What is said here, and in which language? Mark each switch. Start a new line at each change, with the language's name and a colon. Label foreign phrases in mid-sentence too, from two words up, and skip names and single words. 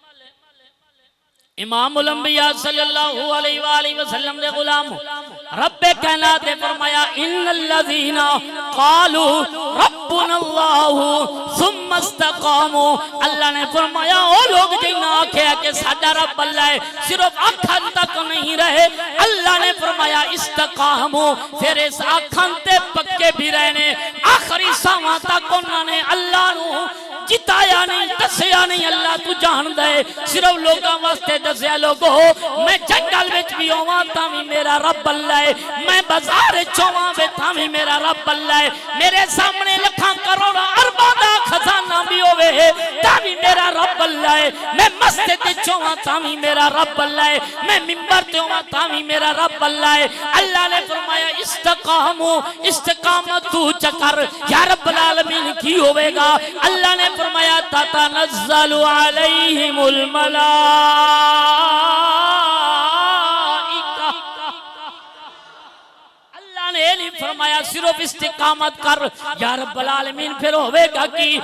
Punjabi: امام الانبیاء
Arabic: صلی اللہ علیہ وآلہ وسلم
Punjabi: دے غلام رب کائنات نے فرمایا
Arabic: ان الذین قالوا ربنا اللہ ثم استقاموا۔
Punjabi: اللہ نے فرمایا وہ لوگ جنہاں آکھیا کہ ساڈا رب اللہ ہے صرف آنکھاں تک نہیں رہے، اللہ نے فرمایا استقاموا، پھر اس آنکھاں تے پکے بھی رہنے، آخری ساواں تک انہوں نے اللہ نو جتایا نہیں، دسیا نہیں اللہ تو جان دے، صرف لوگاں واسطے دسیا لوگو میں جنگل وچ بھی ہوواں تاں بھی میرا رب اللہ ہے، میں بازار چواں وچ تاں بھی میرا رب اللہ ہے، میرے سامنے لکھاں کروڑاں ارباں دا خزانہ بھی ہوے تاں بھی میرا رب اللہ ہے، میں مسجد وچ ہوواں تاں بھی میرا رب اللہ ہے، میں منبر تے ہوواں تاں بھی میرا رب اللہ ہے۔ اللہ نے فرمایا استقاموا، استقامت تو چکر
Arabic: یا رب العالمین
Punjabi: کی ہوے گا؟ اللہ نے فرمایا
Arabic: تتنزل علیہم الملائکہ،
Punjabi: اللہ نے نہیں فرمایا صرف استقامت کر
Arabic: یا رب العالمین
Punjabi: پھر ہوئے گا کی؟